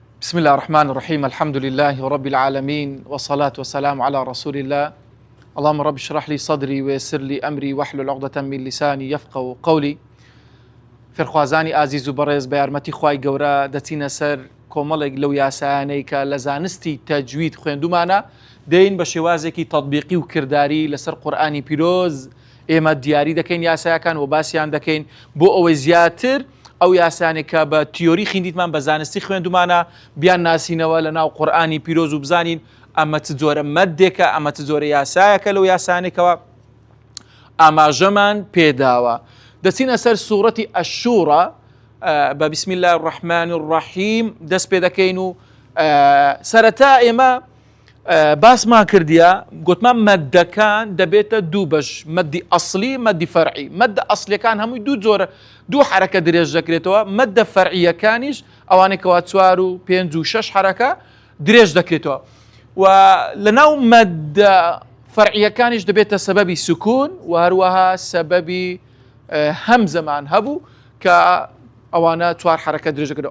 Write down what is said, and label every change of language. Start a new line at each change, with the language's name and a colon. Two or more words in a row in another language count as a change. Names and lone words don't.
Arabic: بسم الله الرحمن الرحيم. الحمد لله رب العالمين، والصلاة والسلام على رسول الله. اللهم رب اشرح لي صدري ويسر لي أمري واحلل عقدة من لساني يفقهوا قولي.
Central Kurdish: فرخوازانی ئازیز و بەڕێز بە یارمەتی خوای گەورە دەچینە سەر کۆمەڵێک لەو یاسایانەی کە لە زانستی تەجوید خوێندومانە دەین بە شێوازێکی تەطبیقی و کردداری لەسەر قورئانی پیرۆز ئێمە دیاری دەکەین یاسایەکان و باسییان دەکەین بۆ ئەوەی زیاتر ئەو یاسانێک کە بە تیۆری خوێندیتمان بە زانستی خوێندومانە بیان ناسینەوە لە ناو قورئانی پیرۆز و بزانین ئەمە چ جۆرە مەدێکە، ئەمە چ جۆرە یاسایەکە لەو یاسانێکەوە ئاماژەمان پێداوە. دەچینە سەر سوورەتی ئەشورە بە
Arabic: بسم الله الرحمن الرحیم
Central Kurdish: دەست پێ دەکەین و سەرەتا ئێمە باسمان کردیە گوتمان مەدەکان دەبێتە دوو بەش، مەدی ئەسلی مەدی فەرعی. مەدە ئەسلیەکان هەمووی دوو حرەکە درێژ دەکرێتەوە، مەدە فەرعیەکانیش ئەوانێکەوە 4 و 5 و 6 حرەکە درێژ دەکرێتەوە و لەناو مەدە فەرعیەکانیش دەبێتە سەبەبی سکون و هەروەها سەبەبی هەمزەمان هەبوو کە ئەوانە 4 حرەکە درێژ دەکرێتەوە.